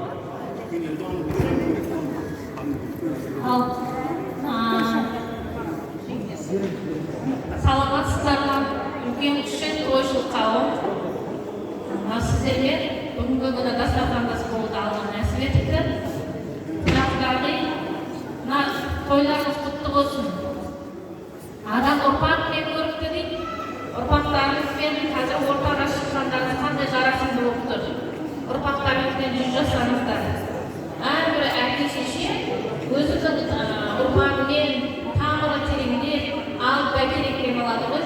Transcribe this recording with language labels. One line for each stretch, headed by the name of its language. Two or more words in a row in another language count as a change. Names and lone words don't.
Kazakh: Саламатсыздар ма? Үлкен кіші тойшыл қауым. Сіздерге бүгінгі күні дастархандас болуды алған нәсіп етті.
Turkish: Toylarınız kutlu olsun.
Kazakh: Adam ұрпақ мен көріпті дейді. Ұрпақтарыңызбен қазір ортаға шыққандарыңыз қандай жарасымды болып тұр. Ұрпақтарыңызбен жүз жасаңыздар. Әрбір әке шеше өзінің ұрпағымен тамыры тереңде алып бәйтерекке алады ғой.